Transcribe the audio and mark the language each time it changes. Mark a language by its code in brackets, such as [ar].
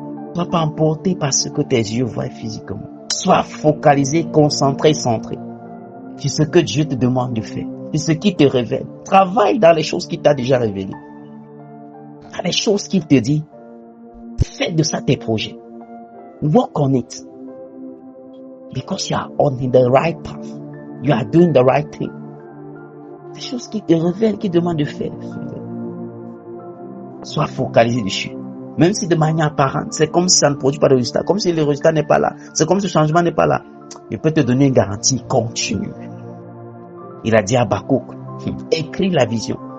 [fr] Ne sois pas emporté par ce que tes yeux voient physiquement. Sois focalisé, concentré, centré sur ce que Dieu te demande de faire. Sur ce qui te révèle. Travaille dans les choses qu'il t'a déjà révélées. Dans les choses qu'il te dit. Fais de ça tes projets. [en] Work on it. Because you are on the right path. You are doing the right thing. [fr] Des choses qui te révèlent, qui demandent de faire. Sois focalisé dessus. Même si de manière apparente, c'est comme si ça ne produit pas de résultat. Comme si le résultat n'est pas là. C'est comme si le changement n'est pas là. Il peut te donner une garantie continue. Il a dit à Habakkuk, écris la vision.